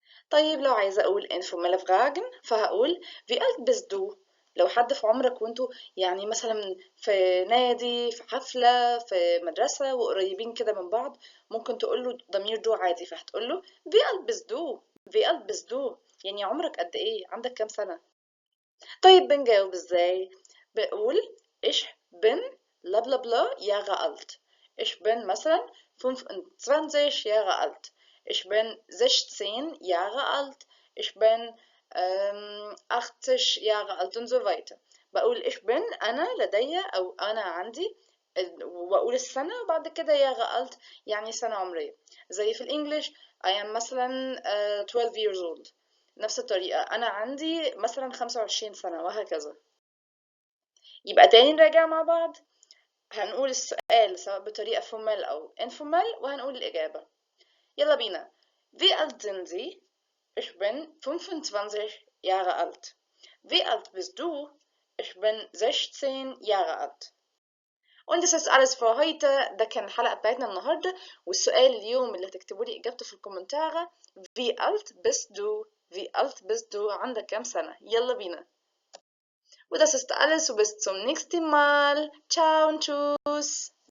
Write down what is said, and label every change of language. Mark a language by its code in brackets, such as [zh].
[ar] طيب لو عايزة أقول [de] informelle Fragen [ar] فهقول [de] wie alt bist du؟ [ar] لو حد في عمرك وانتوا يعني مثلا في نادي في حفلة في مدرسة وقريبين كده من بعض، ممكن تقول له ضمير دو عادي، فهتقول له wie alt bist du؟ wie alt bist du؟ يعني عمرك قد إيه؟ عندك كام سنة؟ طيب بنجاوب ازاي؟ بقول [de] ich bin bla bla bla Jahre alt. Ich bin مثلا 25 Jahre alt. Ich bin 16 Jahre alt. Ich bin 80 Jahre alt und so weiter. [ar] بقول [de] ich bin [ar] أنا لدي أو أنا عندي، وبقول السنة وبعد كده [de] Jahre alt [ar] يعني سنة عمرية. زي في الإنجليش [en] I am [ar] مثلا [en] 12 years old. [ar] نفس الطريقة أنا عندي مثلا 25 سنة وهكذا. يبقى تاني نراجع مع بعض. هنقول السؤال سواء بطريقة فورمال أو informal وهنقول الإجابة. يلا بينا. [de] Wie alt sind Sie? Ich bin 25 Jahre alt. Wie alt bist du? Ich bin 16 Jahre alt. Und das ist alles für heute. [ar] ده كان الحلقة بتاعتنا النهاردة، والسؤال اليوم اللي هتكتبوا لي إجابته في الكومنتارة [de] Wie alt bist du? Wie alt bist du? [ar] عندك كام سنة؟ يلا بينا. [de] Und das ist alles und bis zum nächsten Mal. Ciao und tschüss.